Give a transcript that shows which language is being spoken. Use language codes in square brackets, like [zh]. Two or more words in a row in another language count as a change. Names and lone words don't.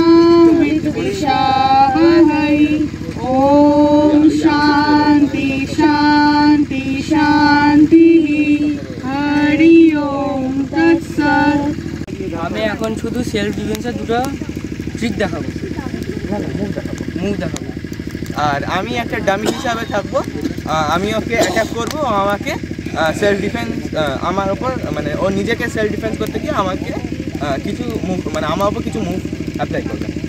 [sa] विद्विषावहै। ओम शांति शांति शांति। हरि ओम तत्सत्। [bn] আমি এখন শুধু [en] self defenceের [bn] দুটো ট্রিক দেখাবো, মুভ দেখাবো, আর আমি একটা ডামি হিসাবে থাকবো। আমি ওকে অ্যাটাক করবো, আমাকে [en] self defence [bn] আমার ওপর, মানে ও নিজেকে [en] self defence [bn] করতে গিয়ে আমাকে কিছু মুভ, মানে আমার ওপর কিছু [en] move apply [bn] করবে।